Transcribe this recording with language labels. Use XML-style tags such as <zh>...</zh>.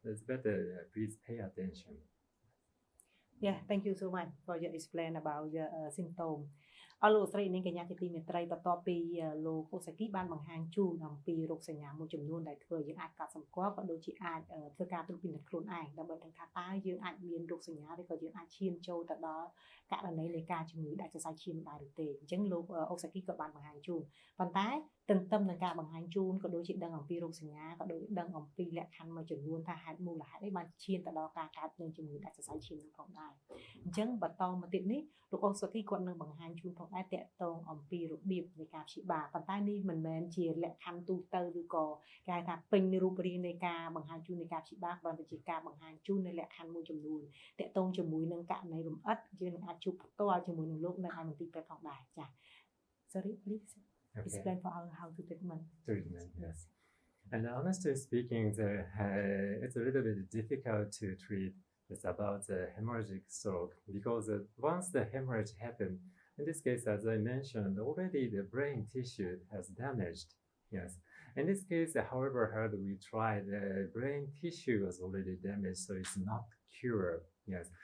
<en>It's better please pay attention. Yeah, thank you so much for your explain about the symptom.</en> <km>អរលោកស្រីនាងកញ្ញាជាទីមេត្រីបន្ទាប់ពីលោកអូសាគីបានបង្ហាញជូនអំពីរោគសញ្ញាមួយចំនួនដែលធ្វើយើងអាចកត់សម្គាល់ក៏ដូចជាអាចធ្វើការត្រួតពិនិត្យខ្លួនឯងដើម្បីដឹងថាតើយើងអាចមានរោគសញ្ញាឬក៏យើងអាចឈានចូលទៅដល់ករណីនៃការជំងឺដាច់សរសៃឈាមដែរឬទេអញ្ចឹងលោកអូសាគីក៏បានបង្ហាញជូនប៉ុន្តែទន្ទឹមនឹងការបង្ហាញជូនក៏ដូចជាដឹងអំពីរោគសញ្ញាក៏ដូចដឹងអំពីលក្ខខណ្ឌមួយចំនួនថាហេតុមូលហេតុអីបានឈានទៅដល់ការកើតនៃជំងឺដាច់សរសៃឈាមនោះផងដែរ អញ្ចឹងបន្តមកទៀតនេះលោកអូសាគីគាត់នឹងបង្ហាញជូនផងដែរតាក់ទងអំពីរបៀបនៃការព្យាបាលប៉ុន្តែនេះមិនមែនជាលក្ខខណ្ឌទូទៅឬក៏គេហៅថាពេញរូបរាងនៃការបង្ហាញជូននៃការព្យាបាលគ្រាន់តែជាការបង្ហាញជូននៅលក្ខខណ្ឌមួយចំនួនតាក់ទងជាមួយនឹងករណីរំអិតយើងនឹងអាចជួបផ្ទាល់ជាមួយនឹងលោកនៅឯមន្ទីរពេទ្យផងដែរចា៎</km> <en>Sorry please explain for us how to treatment. Yes. And honestly speaking, it's a little bit difficult to treat. It's about the hemorrhagic stroke because once the hemorrhage happens, in this case, as I mentioned, already the brain tissue has damaged. Yes. In this case, however hard we try, the brain tissue was already damaged, so it's not cured. Yes.</en>